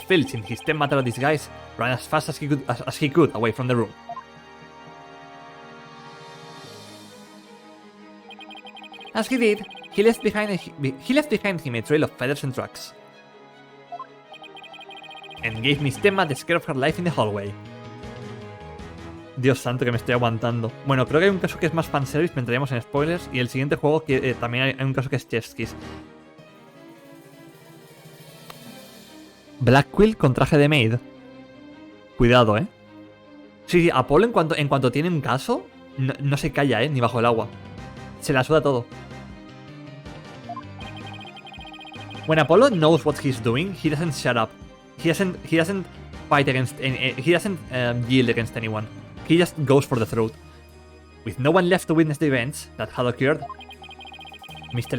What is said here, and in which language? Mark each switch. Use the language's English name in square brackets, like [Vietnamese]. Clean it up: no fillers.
[English] Fields in his Tenma disguise ran as fast as he could away from the room. As he did, he left behind him a trail of feathers and tracks, and gave Miss Tenma the scare of her life in the hallway. [Spanish] Dios santo que me estoy aguantando. Bueno, creo que hay un caso que es más fanservice, pero entraríamos en spoilers, y el siguiente juego que también hay un caso que es Chef's Kiss. Black Quill con traje de maid. Cuidado, Sí, Apolo en cuanto tiene un caso, no se calla, ni bajo el agua. Se la suda todo. [English] When Apollo knows what he's doing, he doesn't shut up. He doesn't fight against he doesn't yield against anyone. He just goes for the throat. With no one left to witness the events that had occurred, Mr.